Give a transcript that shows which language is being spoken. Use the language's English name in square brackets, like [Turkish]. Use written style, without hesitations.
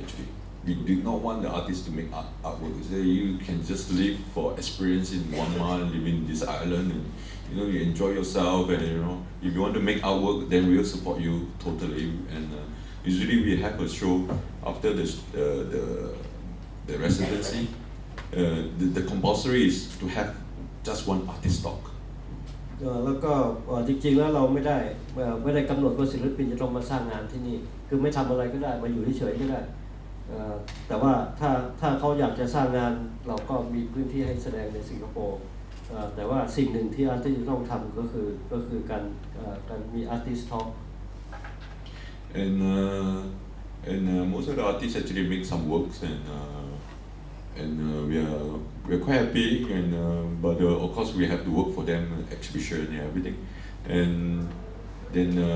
[English] Actually, we did not want the artists to make artworks. You can just live for experience in 1 month, live in this island, and you enjoy yourself. And if you want to make artwork, then we'll support you totally. And usually, we have a show after the residency. The compulsory is to have just one artist talk. [Thai] แล้วก็จริงๆแล้วเราไม่ได้กำหนดว่าศิลปินจะต้องมาสร้างงานที่นี่คือไม่ทำอะไรก็ได้มาอยู่เฉยๆก็ได้แต่ว่าถ้าเขาอยากจะสร้างงานเราก็มีพื้นที่ให้แสดงในสิงคโปร์แต่ว่าสิ่งหนึ่งที่อาร์ติสต์ต้องทำก็คือการมีอาร์ติสต์ทอล์ก [English] and most of the artists actually make some works and we're quite happy but of course we have to work for them exhibition and everything and then